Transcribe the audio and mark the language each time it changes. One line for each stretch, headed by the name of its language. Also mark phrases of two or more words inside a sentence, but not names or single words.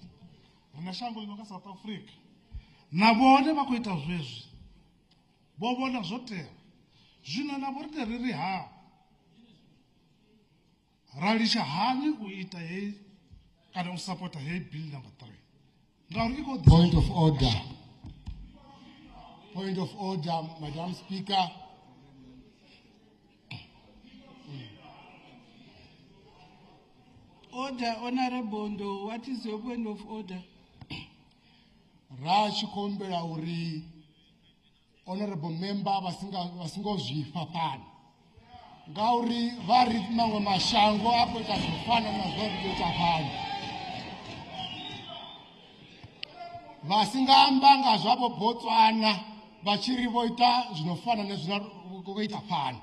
Venda: Ri na shango ḽi no nga South Africa, na vhone vha khou ita zwezwi, vho vhona zwo tea. Zwino na vho riṋe ri ri ha ra litsha hani u ita hei kana u sapota hei
English: bill number 3
Venda: ngauri i khou
English: Point of order. Point of order, Madam Speaker. Order, Honorable Ndo, what is your point of order?
Shona: Ra chikombela uri
English: honorable member
Shona: vasingozvifa pano. Ngauri vari mamwe mashango akuita zvofana nazvo zvinoita pano. Vasingambanga zvavo Botswana vachiri voita zvinofana nezvinoita pano.